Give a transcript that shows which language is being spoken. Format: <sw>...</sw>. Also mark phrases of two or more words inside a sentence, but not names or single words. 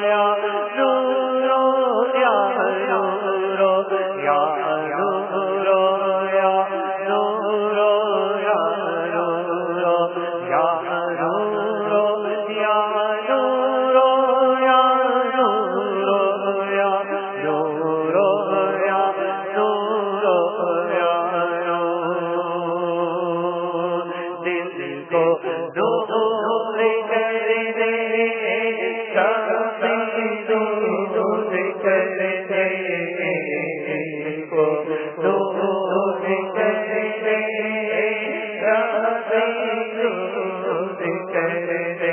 <ar>یا نور یا نور یا نور یا نور یا نور یا نور یا نور یا نور یا نور یا نور یا نور.</ar> <ur>دل کو نور کر دے، سختی دور کر دے. دل کو نور کر دے، سختی دور کر دے.</ur>